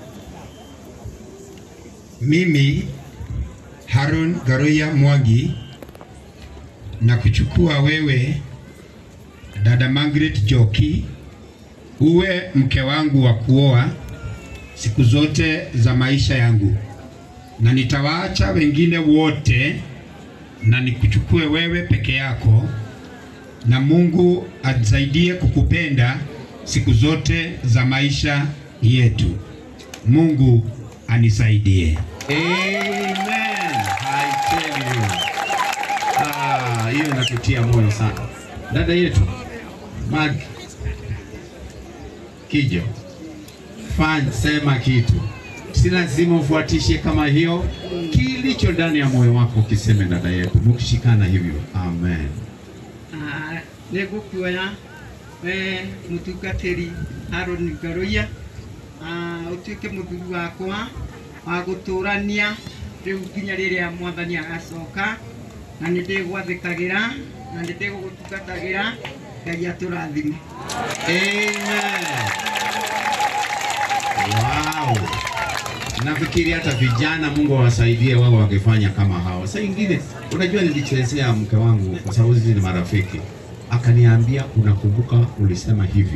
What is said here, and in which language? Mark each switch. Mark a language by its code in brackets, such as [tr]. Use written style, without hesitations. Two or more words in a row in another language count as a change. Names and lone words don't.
[sw] Mimi Aaron Garoya Mwangi na kuchukua wewe dada Margaret Joki uwe mke wangu wa kuoa siku zote za maisha yangu, na nitawaacha wengine wote na nikuchukue wewe peke yako, na Mungu atusaidie kukupenda siku zote za maisha yetu. Mungu anisaidie. [en] Amen. I tell you. [sw] Hiyo inatutia moyo sana. Dada yetu Mag Kijo, sema kitu. Si lazima ufuatishe kama hiyo, kilicho ndani ya moyo wako kiseme dada yetu. Mkishikana hivyo. Amen. [ki] Negukuoya mutungatiri Aaron Garoya utuike muthuri wakwa wa guturania riu nginya riria mwathani agacoka, na nindigwathikagira na ndigugutungatagira. Ngai aturathime. [en] Amen. Wow. [sw] Nafikiri hata vijana Mungu awasaidie wao wakifanya kama hao. Sasa ingine, unajua nilichezea mke wangu kwa sababu sisi ni marafiki. Akaniambia, unakumbuka ulisema hivi?